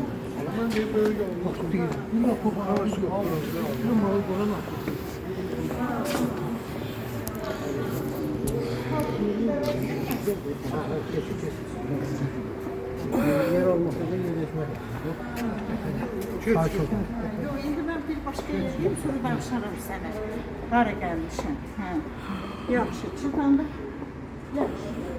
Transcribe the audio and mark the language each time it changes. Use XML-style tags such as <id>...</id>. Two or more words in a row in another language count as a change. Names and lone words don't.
<tr>Ben de böyle bak değil. Bir de koku arası yok. Bir malı koyamaz. Yer olmasa da yerleşmez. Yok,</tr> <az>indi mən bir başqa yerliyim, sonra danışarım sənə. Hara gəlmişəm. Hə. Yaxşı, çıxanda. Yaxşı.</az>